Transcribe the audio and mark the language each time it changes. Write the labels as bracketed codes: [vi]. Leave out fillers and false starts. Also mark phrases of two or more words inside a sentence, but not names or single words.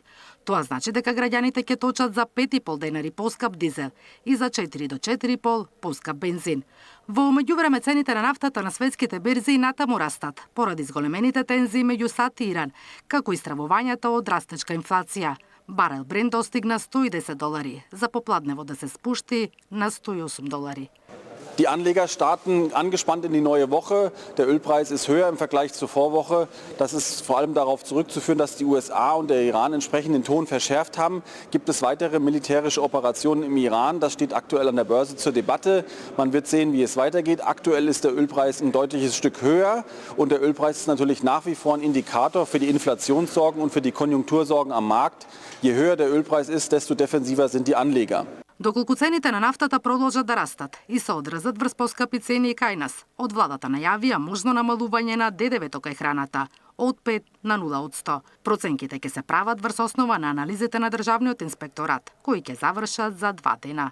[mk] Тоа значи дека граѓаните ќе точат за 5,5 денари поскап дизел и за 4 до 4,5 поскап бензин. Во меѓувреме цените на нафтата на светските берзи и натаму растат, поради зголемените тензии меѓу САД и Иран, како и стравувањето од растечка инфлација. Барел Брент достигна $110, за попладнево да се спушти на $108. [de] Die Anleger starten angespannt in die neue Woche. Der Ölpreis ist höher im Vergleich zur Vorwoche. Das ist vor allem darauf zurückzuführen, dass die USA und der Iran entsprechend den Ton verschärft haben. Gibt es weitere militärische Operationen im Iran? Das steht aktuell an der Börse zur Debatte. Man wird sehen, wie es weitergeht. Aktuell ist der Ölpreis ein deutliches Stück höher und der Ölpreis ist natürlich nach wie vor ein Indikator für die Inflationssorgen und für die Konjunktursorgen am Markt. Je höher der Ölpreis ist, desto defensiver sind die Anleger. [mk] Доколку цените на нафтата продолжат да растат и се одразат врз поскапи цени и кај нас, од владата најавија можно намалување на ДДВ-то кај храната од 5 на 0%. Проценките ќе се прават врз основа на анализите на Државниот инспекторат, кои ќе завршат за 2 дена.